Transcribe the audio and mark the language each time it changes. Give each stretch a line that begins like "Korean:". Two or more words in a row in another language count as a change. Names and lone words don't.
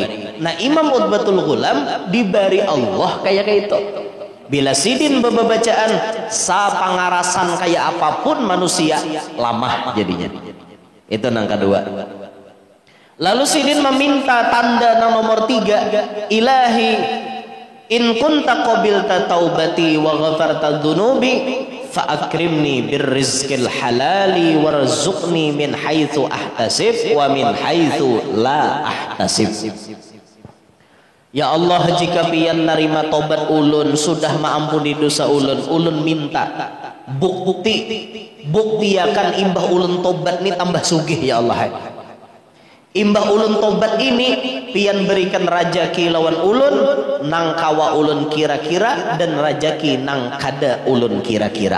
Banjar: Nah, Imam Utbatul Ghulam diberi Allah kayak itu. Bila Sidin bacaan sa pangarasan kayak apapun manusia lamah jadinya. Itu nang kedua. Lalu Sidin meminta tanda nang nomor 3,
Arabic: إلهي إن كنت قبلت توبتي وغفرت ذنوبي فأكرمني بالرزق الحلال وارزقني من حيث أحتسب ومن حيث لا أحتسب. يا الله,
Banjar: jika pian narima tobat ulun, sudah maampuni dosa ulun minta bukti akan imbah ulun tobat ni tambah sugih
Arabic: يا الله.
Banjar: Imbah ulun tobat ini pian berikan rajaki lawan ulun nang kawa ulun kira-kira dan rajaki nang kada ulun kira-kira.